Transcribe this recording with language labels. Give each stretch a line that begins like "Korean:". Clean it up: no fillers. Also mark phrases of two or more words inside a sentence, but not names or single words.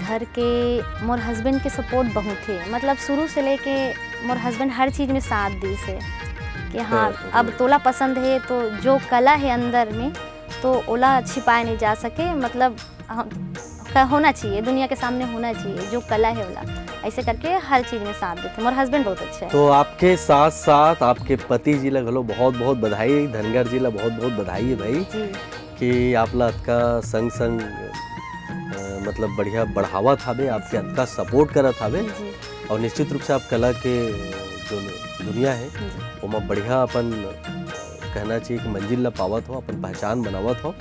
Chhattisgarhi: घर के मोर हस्बैंड के सपोर्ट बहुत है, मतलब शुरू से लेके मोर हस्बैंड हर चीज़ में साथ दी से कि हाँ अब तोला पसंद है तो जो कला है अंदर में तो ओला छिपाए नहीं जा सके, मतलब होना चाहिए, दुनिया के सामने होना चाहिए जो कला है ओला, ऐसे करके हर चीज़ में साथ देते। मोर हस्बैंड बहुत अच्छा है। तो आपके साथ साथ आपके पति जी ला घलो बहुत बहुत बधाई, धनगर जी ला बहुत बहुत बधाई है भाई कि आप ला का संग संग मतलब बढ़िया बढ़ावा थावे, आपके अतका सपोर्ट करत थावे और निश्चित रूप से आप कला के जो दुनिया है वो बढ़िया अपन कहना चाहिए कि मंजिल ला पावत हो, अपन पहचान बनावत हो।